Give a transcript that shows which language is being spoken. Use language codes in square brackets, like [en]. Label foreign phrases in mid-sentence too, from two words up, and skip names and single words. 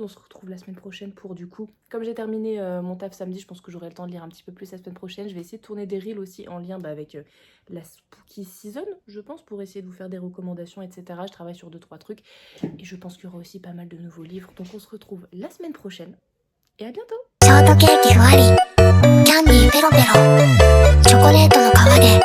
[fr] On se retrouve la semaine prochaine pour du coup, comme j'ai terminé mon taf samedi, je pense que j'aurai le temps de lire un petit peu plus la semaine prochaine. Je vais essayer de tourner des reels aussi en lien avec la Spooky Season, je pense, pour essayer de vous faire des recommandations, etc. Je travaille sur 2-3 trucs et je pense qu'il y aura aussi pas mal de nouveaux livres. Donc on se retrouve la semaine prochaine et à bientôt. [ja] ショートケーキふわりキャンディーペロペロチョコレートの皮で